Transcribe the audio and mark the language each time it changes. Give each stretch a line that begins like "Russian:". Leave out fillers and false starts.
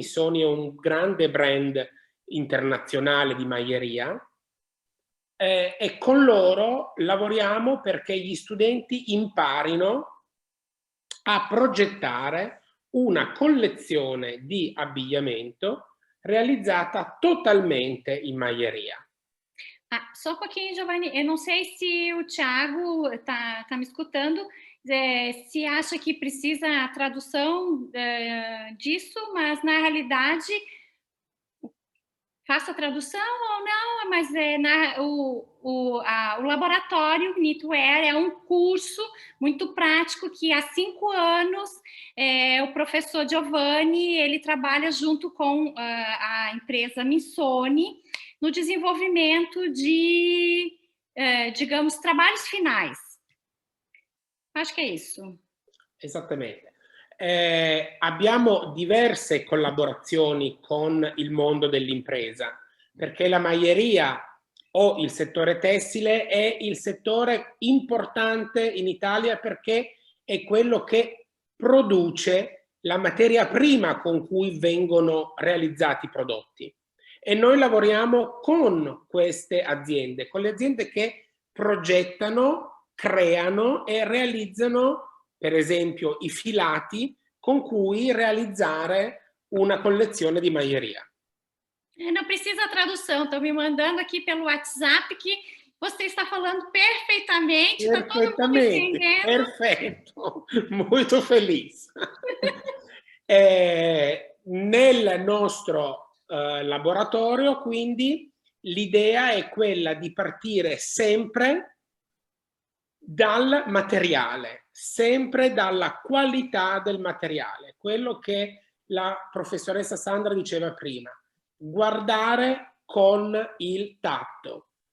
Italian: Missoni è un grande brand internazionale di maglieria, e con loro lavoriamo perché gli studenti imparino a progettare una collezione di abbigliamento realizzata totalmente in maglieria.
Portuguese: Só um pouquinho, Giovanni, eu não sei se o Thiago tá me escutando, se acha que precisa a tradução disso, mas na realidade faço a tradução ou não, mas o laboratório Knitwear é um curso muito prático que há 5 anos o professor Giovanni, ele trabalha junto com a empresa Missoni no desenvolvimento de, digamos, trabalhos finais. Acho que é isso.
Italian: Esattamente. Abbiamo diverse collaborazioni con il mondo dell'impresa, perché la maglieria o il settore tessile è il settore importante in Italia, perché è quello che produce la materia prima con cui vengono realizzati i prodotti. E noi lavoriamo con queste aziende, con le aziende che progettano, creano e realizzano, per esempio, i filati con cui realizzare una collezione di maglieria.
Portuguese: Não precisa tradução, estão me mandando aqui pelo WhatsApp que você está falando perfeitamente, está todo mundo entendendo.
Italian: Perfetto, molto felice. Nel nostro laboratorio, quindi, l'idea è quella di partire sempre dal materiale, sempre dalla qualità del materiale, quello che la professoressa Sandra diceva prima, guardare con il tatto.